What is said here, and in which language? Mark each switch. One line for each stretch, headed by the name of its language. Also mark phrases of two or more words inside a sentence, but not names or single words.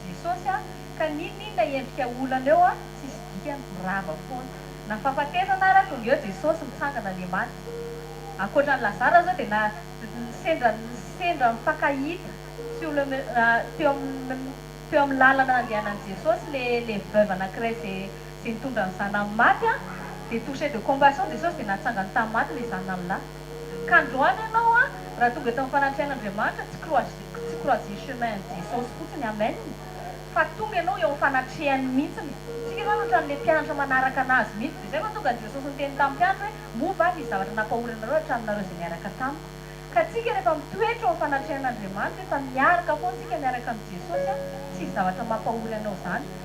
Malagasy: Jesosy ka ninona endrika olana eo tsisy dikany rava foana na fahafatesana ara tonga eo Jesosy mitsangana le maty ankoatran'ny Lazara zao dia na sendra mifankahita sy olona teo amin'ny lalana andehanan'i Jesosy le veuve anankiray izay nitondra ny zanany maty dia
French: touché de compassion
Malagasy: Jesosy dia natsangany tamin'ny maty le zanany lahy ka androany ianao raha tonga eto amin'ny fanatrehan'Andriamanitra tsy
French: croiser chemin
Malagasy: Jesosy fotsiny amen fa tonga ianao eo amin'ny fanatrehany mihitsiny tsika zany ohatran'le mpianatra manaraka anazy mihitsy dia zay mahatonga Jesosy niteny tamin'ny mpianatra hoe mova misy zavatra nampahorinareo hatraminareo izay miaraka tamiko ka tsika rehefa mitoetra eo amin'ny fanatrehan'Andriamanitra efa miaraka foana tsika miaraka amin'ny Jesosy tsisy zavatra mampahory anao izany